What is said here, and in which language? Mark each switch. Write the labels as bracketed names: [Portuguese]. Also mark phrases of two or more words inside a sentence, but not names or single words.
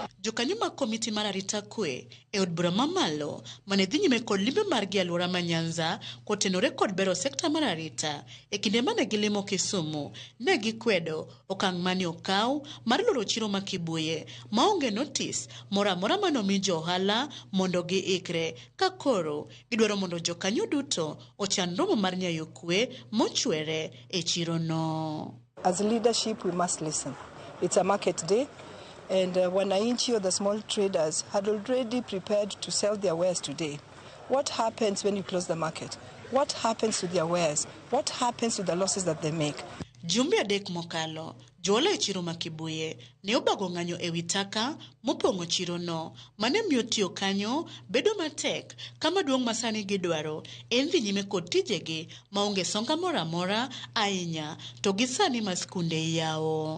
[Luo (Kenya and Tanzania)] Jokanyo mag komiti mar arita kwe e od bura mamalo mane dhi nyime kod limbe margi alwora ma Nyanza kotenore kod bero sekta mar arita e kinde mane gilimo Kisumu ne gikwedo okang' mane okaw mar loro chiro ma Kibuye maonge notice mora mora manomiyo jo ohala mondo giikre ka koro gidwaro mondo jokanyo duto ochan romo mar nyayo kwe mochwere e chiro no. [English] As leadership we must listen. It's a market day. And Wananchi or the small traders had already prepared to sell their wares today. What happens when you close the market? What happens to their wares? What happens to the losses that they make? [Luo (Kenya and Tanzania)] Jumbe adek mokalo, jola e chiro ma Kibuye ne obago ng'anyo e wi taka mopong'o chiro no mane miyo tiyo kanyo bedo matek kama duong' masani gidwaro en dhi nyime kod tijegi maonge songa mora mora ahinya to gisani ma skunde yawo.